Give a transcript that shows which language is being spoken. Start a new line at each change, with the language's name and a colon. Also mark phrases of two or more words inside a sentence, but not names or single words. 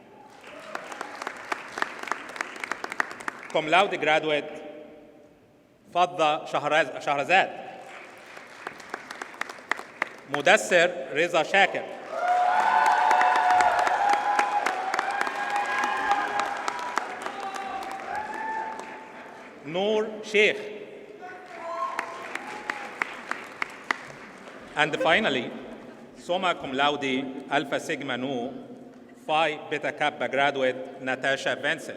Latin: Cum laude
English: graduate فضة شهرزاد. مدثر رضا شاكر. نور شيخ. And finally,
Latin: summa cum laude
English: Alpha Sigma Nu Phi Beta Kappa graduate Natasha Vincent.